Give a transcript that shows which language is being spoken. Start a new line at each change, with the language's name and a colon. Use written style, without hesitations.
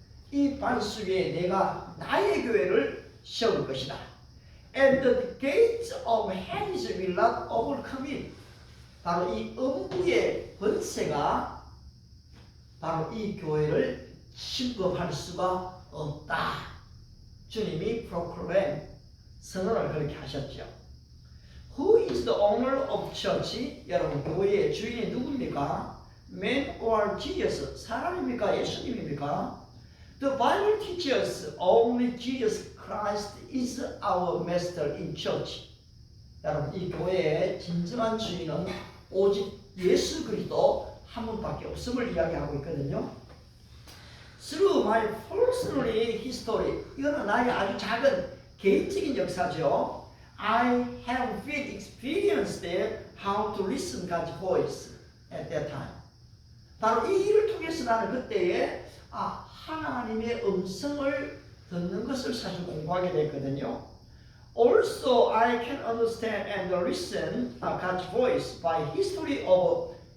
Korean: 이 반석 위에 내가 나의 교회를 세울 것이다.
English: And the gates of Hades will not overcome it.
Korean: 바로 이 음부의 권세가 바로 이 교회를 침범할 수가 없다. 주님이 proclaim, 선언을 그렇게 하셨죠.
English: Who is the owner of church?
Korean: 여러분, 교회의 주인이 누굽니까?
English: Man or Jesus?
Korean: 사람입니까? 예수님입니까?
English: The Bible teaches only Jesus Christ is our master in church.
Korean: 여러분, 이 교회의 진정한 주인은 오직 예수 그리스도 한 분밖에 없음을 이야기하고 있거든요.
English: Through my personal history,
Korean: 이거는 나의 아주 작은 개인적인 역사죠.
English: I have been experienced how to listen God's voice at that time.
Korean: 바로 이 일을 통해서 나는 그때에 하나님의 음성을 듣는 것을 사실 공부하게 됐거든요.
English: Also, I can understand and listen God's voice by history of